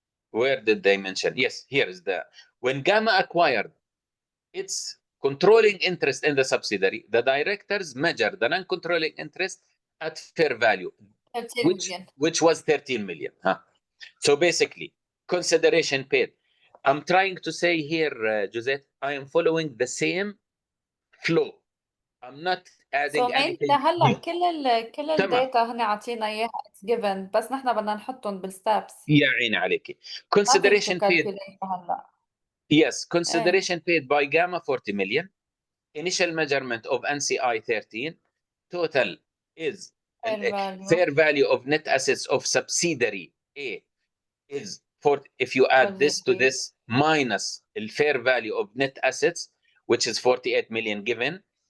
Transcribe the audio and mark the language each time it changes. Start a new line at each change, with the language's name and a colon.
English: Where did they mention? Yes, here is the, when Gamma acquired its controlling interest in the subsidiary, the directors measured the non-controlling interest at fair value, which was 13 million. Huh? So basically, consideration paid. I'm trying to say here, Josette, I am following the same flow. I'm not adding anything.
Arabic: هلا كل الداتا هن عطينا اياها
English: it's given,
Arabic: بس نحن بدنا نحطهم بالستابس. يا عيني عليكي.
English: Consideration paid.
Arabic: هلا.
English: Yes, consideration paid by Gamma 40 million. Initial measurement of NCI 13. Total is fair value of net assets of subsidiary A is if you add this to this minus the fair value of net assets, which is 48 million given.